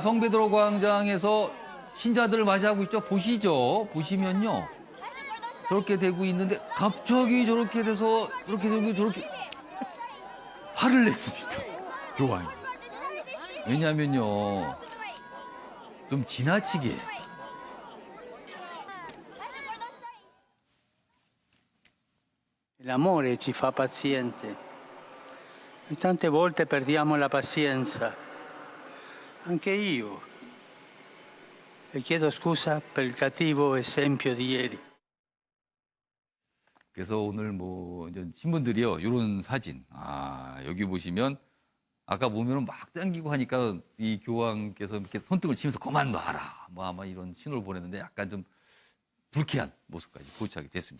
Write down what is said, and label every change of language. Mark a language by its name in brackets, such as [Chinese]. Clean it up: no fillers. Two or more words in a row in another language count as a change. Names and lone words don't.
[Korean] 성베드로 광장에서 신자들을 맞이하고 있죠. 보시죠. 보시면요. 저렇게 되고 있는데 갑자기 저렇게 돼서 저렇게 되고 저렇게 화를 냈습니다. 교황이. 왜냐면요. 좀 지나치게. [Italian] L'amore ci fa paziente e tante volte perdiamo la pazienza, anche io, e chiedo scusa per il cattivo esempio di ieri. [Korean] 그래서 오늘 이제 신분들이요, 이런 사진. 여기 보시면 아까 보면은 막 당기고 하니까 이 교황께서 이렇게 손등을 치면서 그만 놔라. 뭐 아마 이런 신호를 보냈는데 약간 좀 불쾌한 모습까지 포착이 됐습니다.